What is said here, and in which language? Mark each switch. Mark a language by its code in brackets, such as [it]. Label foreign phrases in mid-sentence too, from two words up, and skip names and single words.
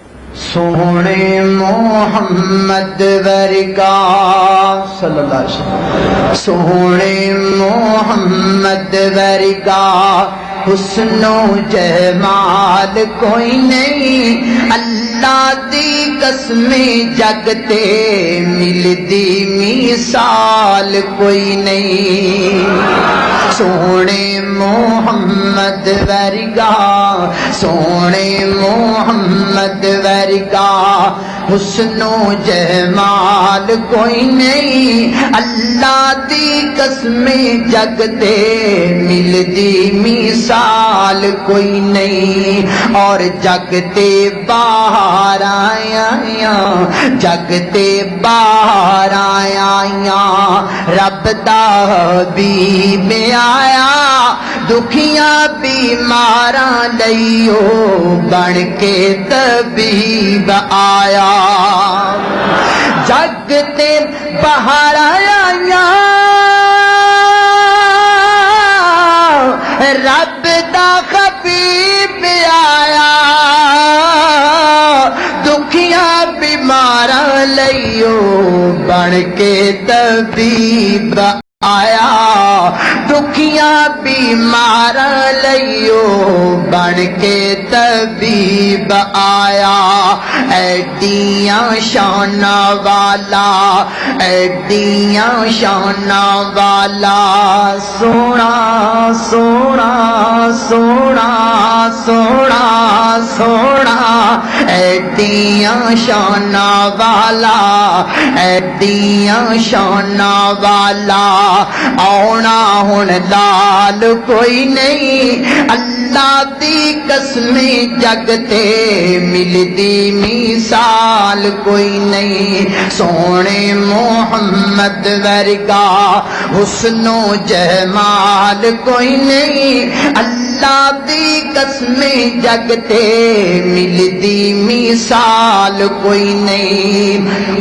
[pa] سونے محمد ورگا [ar] صلی اللہ علیہ وسلم، [pa] سونے محمد ورگا حسن و جمال کوئی نہیں، اللہ دی قسم جگتے ملدی مثال کوئی نہیں۔ سونے محمد ورگا، سونے محمد ورگا حسن و جمال کوئی نہیں، اللہ دی قسم جگتے ملدی مثال کوئی نہیں۔ اور جگتے باہر آیا، جگتے باہر آیا، رب دا حبیب آیا، دکھیاں بیماراں لئیو بن کے طبیب آیا۔ جگتے باہر آیا، رب دا حبیب آیا، دکھیاں بیماراں لئیو بن کے طبیب آیا، دکھیاں بیماراں لئیو بن کے طبیب آیا۔ ایڈیاں شاناں والا، ایڈیاں شاناں والا، سونا سونا سونا سونا سونا، ایڈیاں شاناں والا، ایڈیاں شاناں والا، آنا ہن لال کوئی نہیں، اللہ دی قسم جگتے ملدی مثال کوئی نہیں۔ سونے محمد ورگا حسن و جمال کوئی نہیں، اللہ دی قسم جگتے ملدی مثال کوئی نہیں۔